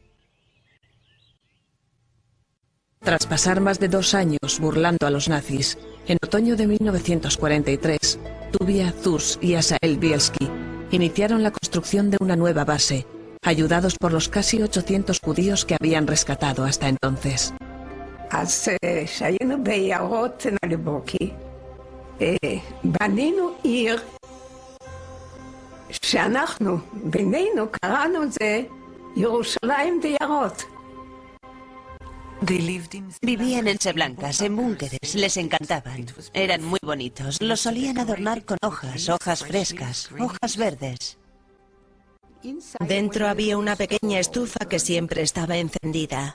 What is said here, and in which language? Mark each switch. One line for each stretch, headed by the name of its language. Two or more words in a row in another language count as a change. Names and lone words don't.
Spanish: Tras pasar más de 2 años burlando a los nazis, en otoño de 1943, Tuvia, Zhus y Asael Bielski iniciaron la construcción de una nueva base, ayudados por los casi 800 judíos que habían rescatado hasta entonces.
Hebrew: אז כשהיינו ביערות נליבוקי, בנינו עיר שאנחנו בינינו קראנו את זה ירושלים ביערות.
Spanish: Vivían en Seblancas, en búnkeres, les encantaban. Eran muy bonitos, los solían adornar con hojas, hojas frescas, hojas verdes. Dentro había una pequeña estufa que siempre estaba encendida.